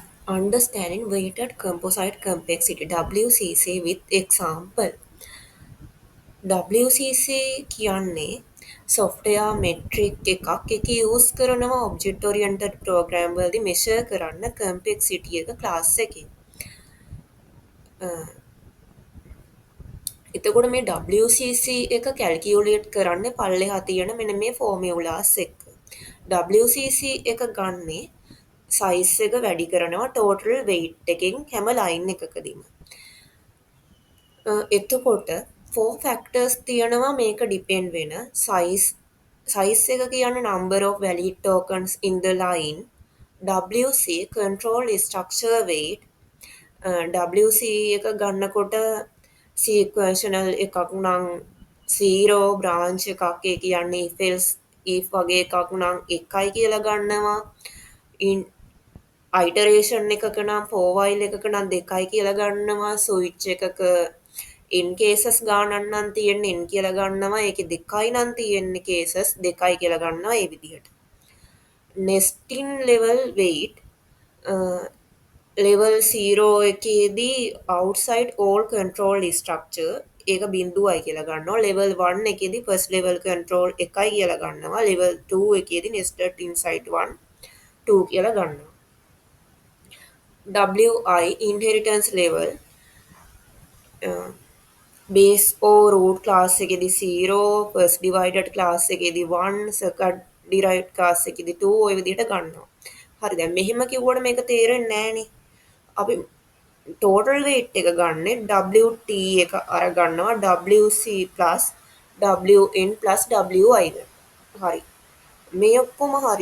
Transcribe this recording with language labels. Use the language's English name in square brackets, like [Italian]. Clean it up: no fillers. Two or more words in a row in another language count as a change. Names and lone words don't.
[English] Understanding weighted composite complexity WCC with example. [Sinhala] WCC කියන්නේ [English] software metric [Sinhala] එකක්. ඒක use කරනවා [English] object oriented program [Sinhala] වලදී measure කරන්න complexity එක class එකේ. එතකොට මේ WCC එක calculate කරන්නේ පල්ලෙහා තියෙන මෙන්න මේ formulas එක්ක. WCC එක ගන්නේ size එක වැඩි කරනවා [English] total weight [Sinhala] එකෙන් හැම line එකකදීම. [English] එතකොට 4 factors [Sinhala] තියෙනවා මේක [English] depend වෙන size [Sinhala] එක කියන්නේ [English] number of valid tokens in the line. WC control structure weight. [Sinhala] WC එක ගන්නකොට sequential එකක් නම් 0 branch එකක් ඒ කියන්නේ [English] if else if [Sinhala] වගේ එකක් නම් 1යි කියලා ගන්නවා. iteration එකක නම් [English] for while [Sinhala] එකක නම් 2යි කියලා ගන්නවා. switch එකක in cases ගානක් නම් තියෙන්නේ in කියලා ගන්නවා. ඒකේ 2යි නම් තියෙන්නේ cases 2යි කියලා ගන්නවා ඒ විදිහට. [English] nesting level weight level 0 එකේදී outside all control structure [Sinhala] ඒක 0යි කියලා ගන්නවා. level 1 එකේදී [English] first level control [Sinhala] 1යි කියලා ගන්නවා. level 2 එකේදී [English] nested inside [Sinhala] 1 2 කියලා ගන්නවා. [English] WI inheritance level base or root class එකේදී 0 first divided class එකේදී 1 second derived class එකේදී 2 [Sinhala] ඔය විදිහට ගන්නවා. හරි දැන් මෙහෙම කිව්වට මේක තේරෙන්නේ නැහනේ. අපි [English] total weight [Sinhala] එක ගන්නෙ WT එක අර ගන්නවා [English] WC plus WN plus WI [Sinhala] ද. හරි. මේ ඔක්කොම හරි.